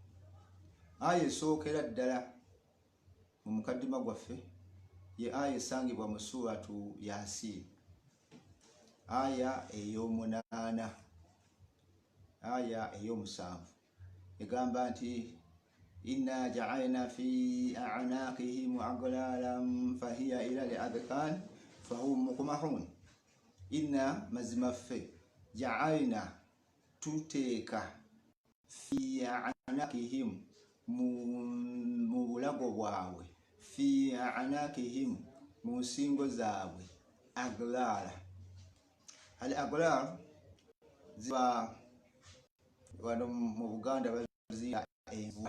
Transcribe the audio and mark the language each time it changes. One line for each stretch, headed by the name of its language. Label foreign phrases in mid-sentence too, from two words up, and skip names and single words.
Ganda: aya esookera ddala mu mukaddima gwaffe ye aya esangibwa mu suratu Yasin, aya ey'omunaana, aya ey'omusanvu, egamba nti
Arabic: إنا جعلنا في أعناقهم أغلالا فهي إلى الأذقان فهم مقمحون.
Ganda: Inna mazimaffe ja'alna tuteeka
Arabic: في أعناقهم
Ganda: mu bulago bwabwe,
Arabic: في أعناقهم
Ganda: mu nsingo zaabwe, aghlala. Al aghlal ziba wano mu Buganda baziyita envuba.